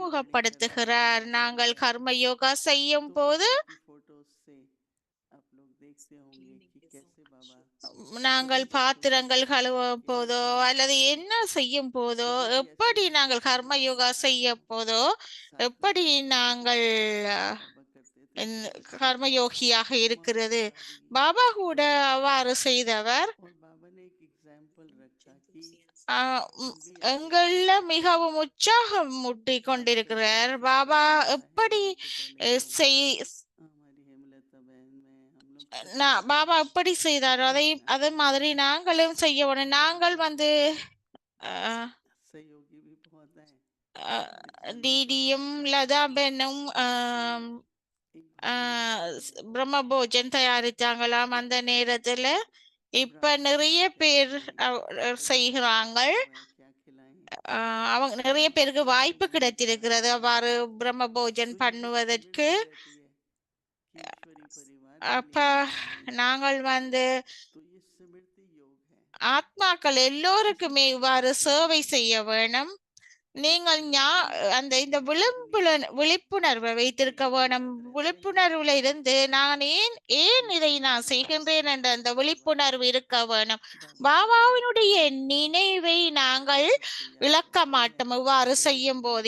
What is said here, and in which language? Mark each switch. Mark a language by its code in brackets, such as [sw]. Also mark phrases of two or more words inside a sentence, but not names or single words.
[ta] நாங்கள் கர்ம யோகா செய்யும் போது நாங்கள் பாத்திரங்கள் கழுவ போதோ அல்லது என்ன செய்யும் போதோ, எப்படி நாங்கள் கர்ம யோகா செய்ய போதோ, எப்படி நாங்கள் [hi] बाबा करते थे [ta] கர்மயோகியாக [hi] हमारे [ta] இருக்கிறது. [hi] बाबा भी [ta] பாபா கூட அவ்வாறு செய்தவர். [hi] और बाबा ने एक एग्जाम्पल रखा कि ம், हम भी ऐसे [ta] எங்கள்ல மிகவும் உற்சாகம் மூட்டி கொண்டிருக்கிறார். பாபா எப்படி [hi] से पहले तो [ta] செய் [hi] हमारी हेमलता बहन में हम लोग करते थे। [ta] பாபா எப்படி செய்தாரோ அதே மாதிரி நாங்களும் செய்ய வேணும். நாங்கள் வந்து அஹ், [hi] सहयोगी भी बहुत हैं அஹ், जितने भी [ta] டிடியும் [hi] प्रयास [ta] லதா [hi] करते हैं। [ta] பெண்ணும் [hi] एक भावना से करते [ta] பிரம்ம போஜன் தயாரித்தாங்களாம் அந்த நேரத்துல. இப்ப நிறைய பேர் செய்கிறாங்க. [hi] हैं, क्या खिलाएं [ta] அவங்க நிறைய பேருக்கு வாய்ப்பு கிடைத்திருக்கிறது அவ்வாறு பிரம்ம போஜன் [hi] तो ये एक [ta] பண்ணுவதற்கு. [hi] spirit भी रहती है कि ईश्वरी परिवार के [ta] அப்ப [hi] लिए क्या खिलाएं। [ta] நாங்கள் வந்து [hi] तो ये स्मृति योग है [ta] ஆத்மாக்கள் எல்லோருக்குமே இவ்வாறு சேவை செய்ய வேணும். நீங்கள் அந்த இந்த விழிப்புணர்வை வைத்திருக்க வேணும். விழிப்புணர்வுல இருந்து நான் ஏன் இதை நான் செய்கின்றேன் என்ற அந்த விழிப்புணர்வு இருக்க வேணும். பாபாவினுடைய நினைவை நாங்கள் இழக்க மாட்டோம் இவ்வாறு செய்யும் போது.